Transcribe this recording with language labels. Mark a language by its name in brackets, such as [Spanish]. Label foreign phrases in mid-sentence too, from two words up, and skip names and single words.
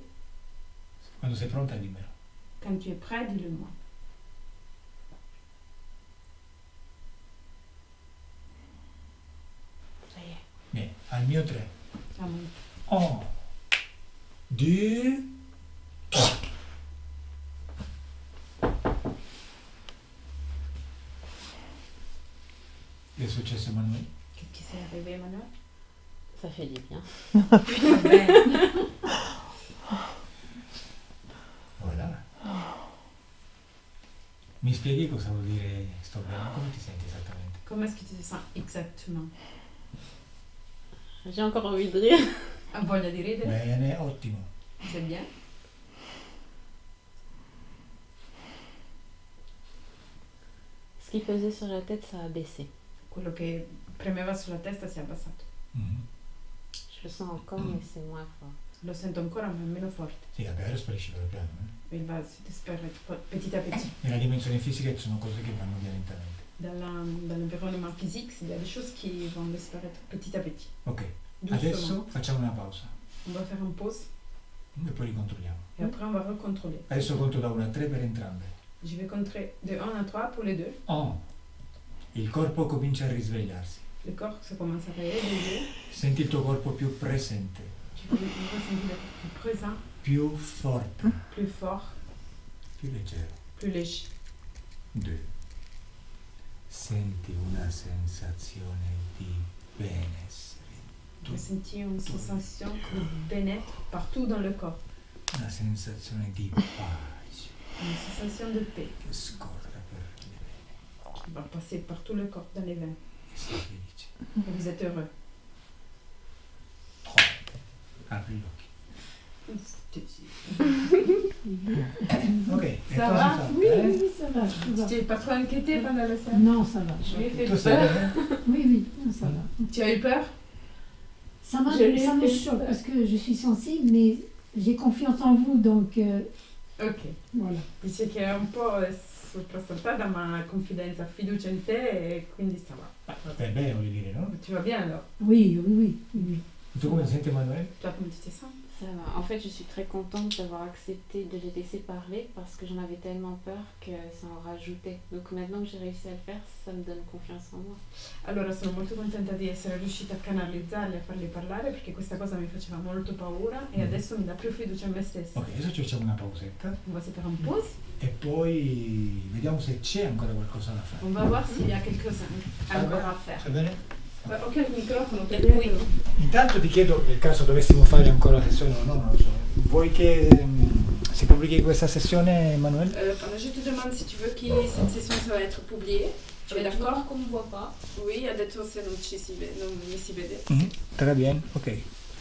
[Italian] Quando sei pronta, dimmelo. [French] Quand tu es prêt, dis-le-moi. Ça y est. [Italian] Bene. Al mio 3. [French] À mon 1, 2, 3. [Italian] Che è successo, Emanuele? [French] Qu'est-ce qui s'est arrivé, Emmanuel? Ça fait du bien. Voilà. [Italian] Mi spieghi cosa vuol dire sto bene? Come ti senti esattamente? [French] Comment est-ce que tu te sens exactement? J'ai encore envie de rire. [Italian] Ah, voglia di ridere? Bene, ottimo. [French] C'est bien. Ce qui pesait sur la tête, ça a baissé. [Italian] Quello che premeva sulla testa si è abbassato. Mhm. [French] Je le sens encore, mais c'est moins fort. [Italian] Lo sento ancora ma è meno forte. Sì, vabbè, sparisce piano piano. [French] Il va si disparaître petit à petit. [Italian] Nella dimensione fisica ci sono cose che vanno via lentamente. [French] Dans l'environnement physique, il y a des choses qui vont disparaître petit à petit. [Italian] Ok, [French] Doucement. [Italian] adesso facciamo una pausa [French] On va faire une pause [Italian] e poi ricontrolliamo. [French] et après on va recontrôler. [Italian] Adesso conto da 1 a 3 per entrambe. [French] Je vais compter de 1 à 3 pour les deux. 1. [Italian] Il corpo comincia a risvegliarsi. [French] Le corps ça commence à réveiller. [Italian] Senti il tuo corpo più presente, [French] Tu peux ressentir d'être plus présent, [Italian] più forte, [French] plus fort, [Italian] più leggero. [French] plus léger. 2. [Italian] Senti una sensazione di benessere. [French] Tu ressenti une sensation de bien-être partout dans le corps. [Italian] Una sensazione di pace [French] Une sensation de paix [Italian] che scorre per le vene. [French] qui va passer par tout le corps, dans les veines. [Italian] E sei felice. [French] Et vous êtes heureux. 3. [Italian] Apri gli occhi. Ok, e [French] Ça [Italian] cosa [French] va? [Italian] fate? [French] Oui, oui, ça va. Tu t'es pas trop inquiété pendant le séance? Non, ça va. Je lui ai fait [Italian] Tu sei [French] peur. [Italian] bene? [French] Oui, oui, non, ça va. Tu as eu peur? Ça Je me l'ai fait choque peur. parce que je suis sensible, mais j'ai confiance en vous, donc Ok. voilà. [Italian] Dice che è un po' soprassaltata ma confidenza, fiducia in te e quindi sta là. È bene, voglio dire, no? [French] Tu vas bien alors? Oui, oui, oui, oui. [Italian] Tu come ti senti, Emanuele? [French] Toi comment tu te sens? Ça va. En fait, je suis très contente d'avoir accepté de les laisser parler parce que j'en avais tellement peur que ça en rajoutait. Donc maintenant que j'ai réussi à le faire, ça me donne confiance en moi. [Italian] Allora sono molto contenta di essere riuscita a canalizzarli, a farli parlare perché questa cosa mi faceva molto paura e adesso mi dà più fiducia in me stessa. Ok, adesso ci facciamo una pausetta [French] On va se faire une pause, [Italian] e poi vediamo se c'è ancora qualcosa da fare. [French] on va voir s'il y a quelque chose encore à faire. [Italian] Va bene? Ok, il microfono per cui Intanto ti chiedo, nel caso dovessimo fare ancora la sessione o no, non lo so, vuoi che si pubblichi questa sessione, Emanuele? [French] pendant je te demande si tu veux que cette session ça va être publiée. Tu es d'accord? Qu'on ne voit pas. Oui, [Italian] adesso se non mi si vede. [French] Très bien, ok.